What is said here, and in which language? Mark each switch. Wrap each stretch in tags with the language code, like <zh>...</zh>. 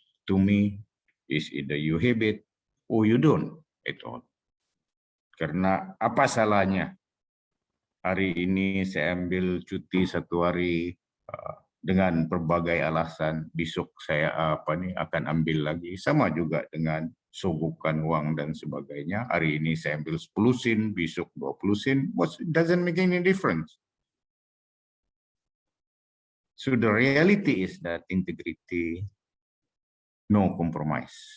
<en>To me is either you have it or you don't at all.</en> <ms>Karena apa salahnya? Hari ini saya ambil cuti 1 hari dengan berbagai alasan. Besok saya akan ambil lagi. Sama juga dengan sogokan uang dan sebagainya. Hari ini saya ambil 10 sen, besok 20 sen.</ms> <en>It doesn't make any difference. So the reality is that integrity, no compromise.</en>